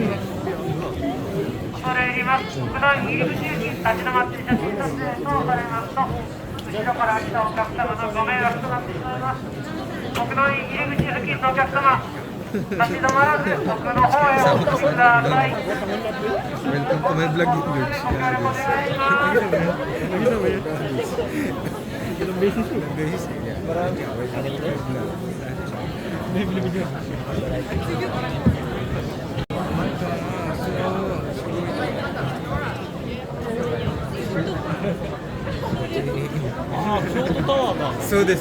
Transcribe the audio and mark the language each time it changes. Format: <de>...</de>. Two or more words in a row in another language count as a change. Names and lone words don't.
<ja>恐れ入ります。国内入り口に立ち止まって写真撮影とされますと、後ろから来たお客様のご迷惑となってしまいます。国内入り口付近のお客様、立ち止まらず奥の方へお進みください。</ja> <en>Welcome to my vlog, George.</en> <ja>お願いします。</ja> <tl>Ilang beses ya. Marami.</tl> <en>So this.</en>